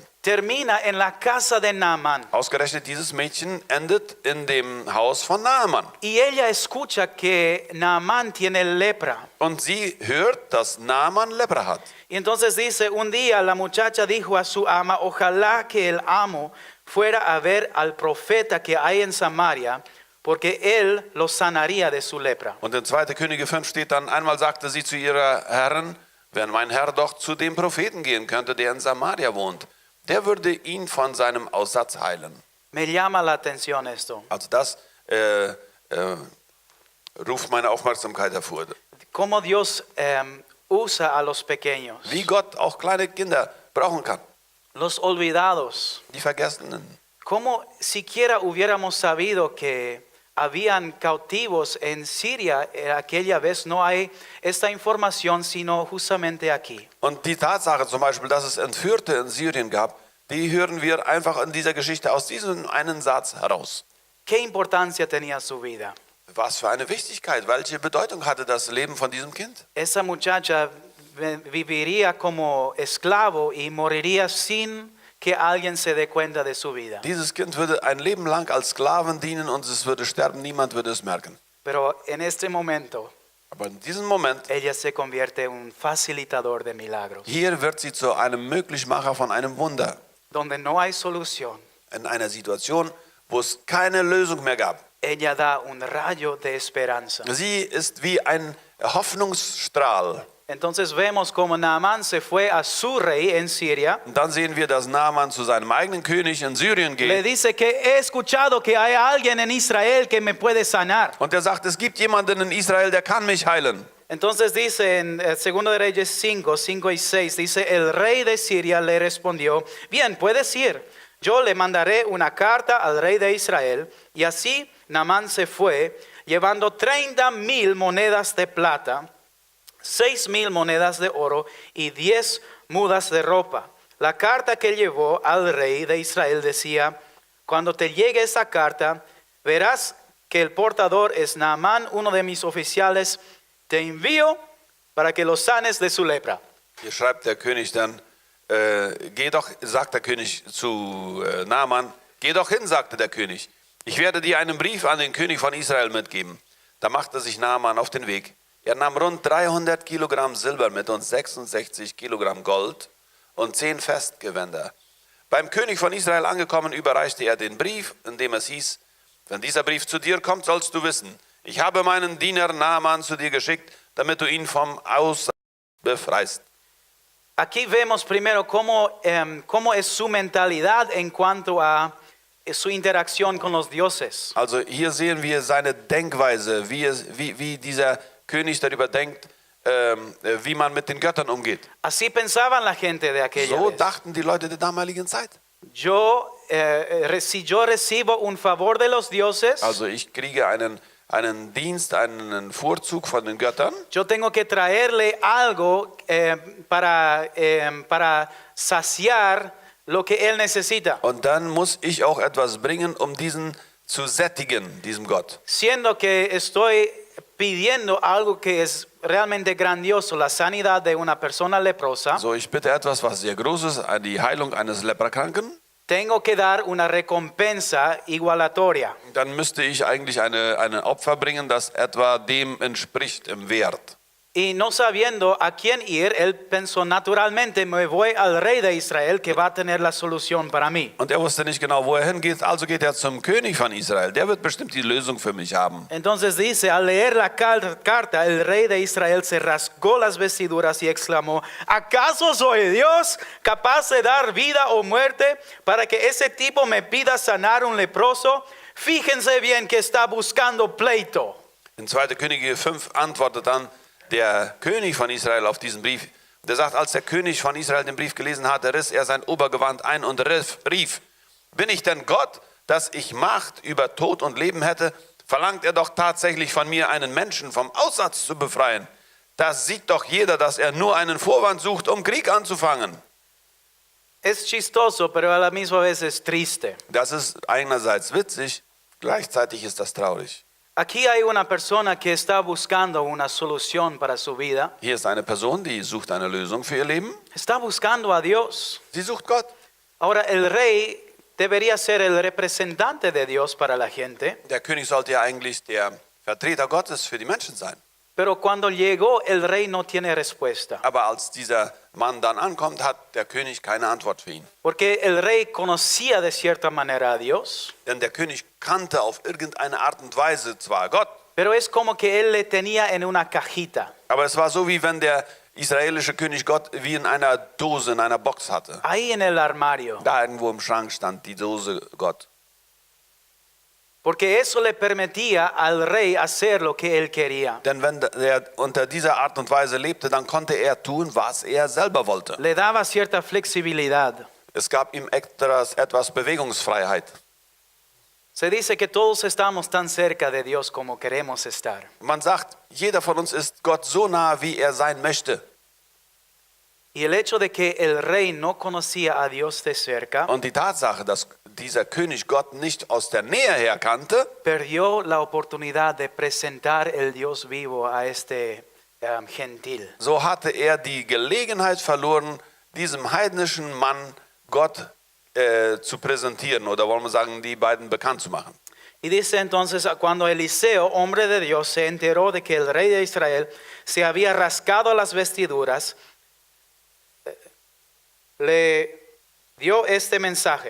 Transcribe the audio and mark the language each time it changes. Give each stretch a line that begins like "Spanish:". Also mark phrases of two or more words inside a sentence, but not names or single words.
Spanish: termina en la casa de Naamán.
German: Ausgerechnet dieses Mädchen endet in dem Haus von Naaman.
Spanish: Y ella escucha que Naamán tiene lepra.
German: Und sie hört, dass Naaman Lepra hat.
Spanish: Y entonces dice, un día la muchacha dijo a su ama, ojalá que el amo fuera a ver al profeta que hay en Samaria, porque él lo sanaría de su lepra.
German: Und in 2. Könige 5 steht dann, einmal sagte sie zu ihrer Herrin, wenn mein Herr doch zu dem Propheten gehen könnte, der in Samaria wohnt, der würde ihn von seinem Aussatz heilen.
Spanish: Me llama la atención esto.
German: Also das ruft meine Aufmerksamkeit hervor.
Spanish: Cómo Dios usa a los pequeños,
German: Wie Gott auch kleine Kinder brauchen kann.
Spanish: los olvidados.
German: Die Vergessenen.
Spanish: Como siquiera hubiéramos sabido que habían cautivos en Siria, aquella vez no hay esta información, sino justamente aquí.
German: Und die Tatsache zum Beispiel, dass es Entführte in Syrien gab, die hören wir einfach in dieser Geschichte aus diesem einen Satz heraus.
Spanish: ¿Qué importancia tenía su vida?
German: Was für eine Wichtigkeit, welche Bedeutung hatte das Leben von diesem Kind?
Spanish: Esa muchacha viviría como esclavo y moriría sin que alguien se dé cuenta de su vida.
German: Dieses Kind würde ein Leben lang als Sklaven dienen und es würde sterben, niemand würde es merken.
Spanish: Pero en este momento,
German: Aber in diesem Moment,
Spanish: ella se convierte en un facilitador de milagros,
German: hier wird sie zu einem Möglichmacher von einem Wunder.
Spanish: donde no hay solución.
German: In einer Situation, wo es keine Lösung mehr gab.
Spanish: Ella da un rayo de esperanza.
German: Sie ist wie ein Hoffnungsstrahl.
Spanish: Entonces vemos como Naamán se fue a su rey en Siria.
German: Und dann sehen wir, dass Naaman zu seinem eigenen König in Syrien
Spanish: Le
German: geht.
Spanish: dice que he escuchado que hay alguien en Israel que me puede sanar.
German: Und er sagt, es gibt jemanden in Israel, der kann mich heilen.
Spanish: Entonces dice en 2 de Reyes 5, 5 y 6, dice, el rey de Siria le respondió, bien, puedes ir, yo le mandaré una carta al rey de Israel. Y así Naamán se fue, llevando 30,000 monedas de plata, 6,000 monedas de oro y 10 mudas de ropa. La carta que llevó al rey de Israel decía, cuando te llegue esa carta, verás que el portador es Naamán, uno de mis oficiales. Te envío para que lo sanes de su lepra.
German: Hier schreibt der König dann, geh doch, sagt der König zu Naaman, geh doch hin, sagte der König. Ich werde dir einen Brief an den König von Israel mitgeben. Da machte sich Naaman auf den Weg. Er nahm rund 300 Kilogramm Silber mit und 66 Kilogramm Gold und 10 Festgewänder. Beim König von Israel angekommen, überreichte er den Brief, in dem es hieß, wenn dieser Brief zu dir kommt, sollst du wissen, ich habe meinen Diener Naaman zu dir geschickt, damit du ihn vom Aussatz befreist.
Spanish: Aquí vemos primero cómo es su mentalidad en cuanto a su interacción con los dioses.
German: Also hier sehen wir seine Denkweise, wie dieser König darüber denkt, wie man mit den Göttern umgeht.
Spanish: Así pensaban la gente de aquella
German: So
Spanish: vez.
German: dachten die Leute der damaligen Zeit.
Spanish: Si yo recibo un favor de los dioses,
German: Also ich kriege einen Dienst, einen Vorzug von den Göttern.
Spanish: yo tengo que traerle algo para saciar lo que él necesita.
German: Und dann muss ich auch etwas bringen, um diesen zu sättigen, diesem Gott.
Spanish: Siendo que estoy pidiendo algo que es realmente grandioso, la sanidad de una persona leprosa,
German: So, ich bitte etwas, was sehr Großes, die Heilung eines Leprakranken.
Spanish: tengo que dar una recompensa igualatoria.
German: Dann müsste ich eigentlich ein Opfer bringen, das etwa dem entspricht im Wert.
Spanish: Y no sabiendo a quién ir, él pensó naturalmente, me voy al rey de Israel que va a tener la solución para mí.
German: Und er wusste nicht genau, wo er hingeht, also geht er zum König von Israel. Der wird bestimmt die Lösung für mich haben.
Spanish: Entonces dice, al leer la carta, el rey de Israel se rasgó las vestiduras y exclamó, ¿acaso soy Dios capaz de dar vida o muerte para que ese tipo me pida sanar un leproso? Fíjense bien que está buscando pleito.
German: In 2. Könige 5 antwortet dann der König von Israel auf diesen Brief Der sagt, als der König von Israel den Brief gelesen hatte, riss er sein Obergewand ein und rief, bin ich denn Gott, dass ich Macht über Tod und Leben hätte? Verlangt er doch tatsächlich von mir, einen Menschen vom Aussatz zu befreien? Das sieht doch jeder, dass er nur einen Vorwand sucht, um Krieg anzufangen.
Spanish: Es chistoso, pero a la misma vez es triste.
German: Das ist einerseits witzig, gleichzeitig ist das traurig.
Spanish: Aquí hay una persona que está buscando una solución para su vida.
German: Hier ist eine Person, die sucht eine Lösung für ihr Leben.
Spanish: Está buscando a Dios.
German: Sie sucht Gott.
Spanish: Ahora, el rey debería ser el representante de Dios para la gente.
German: Der König sollte ja eigentlich der Vertreter Gottes für die Menschen sein.
Spanish: Pero cuando llegó, el rey no tiene respuesta.
German: Aber als dieser Mann dann ankommt, hat der König keine Antwort für ihn.
Spanish: Porque el rey conocía de cierta manera a Dios,
German: Denn der König kannte auf irgendeine Art und Weise zwar Gott,
Spanish: pero es como que él le tenía en una cajita,
German: aber es war so, wie wenn der israelische König Gott wie in einer Dose, in einer Box hatte.
Spanish: ahí en el armario.
German: Da irgendwo im Schrank stand die Dose Gott.
Spanish: Porque eso le permitía al rey hacer lo que él quería.
German: Denn wenn er unter dieser Art und Weise lebte, dann konnte er tun, was er selber wollte.
Spanish: Le daba cierta flexibilidad.
German: Es gab ihm etwas Bewegungsfreiheit.
Spanish: Se dice que todos estamos tan cerca de Dios como queremos estar.
German: Man sagt, jeder von uns ist Gott so nah, wie er sein möchte.
Spanish: Y el hecho de que el rey no conocía a Dios de cerca,
German: Und die Tatsache, dass dieser König Gott nicht aus der Nähe her kannte,
Spanish: perdió la oportunidad de presentar el Dios vivo a este gentil.
German: so hatte er die Gelegenheit verloren, diesem heidnischen Mann Gott zu präsentieren, oder wollen wir sagen, die beiden bekannt zu machen.
Spanish: Y dice entonces, cuando Eliseo, hombre de Dios, se enteró de que el rey de Israel se había rascado las vestiduras, le dio este mensaje.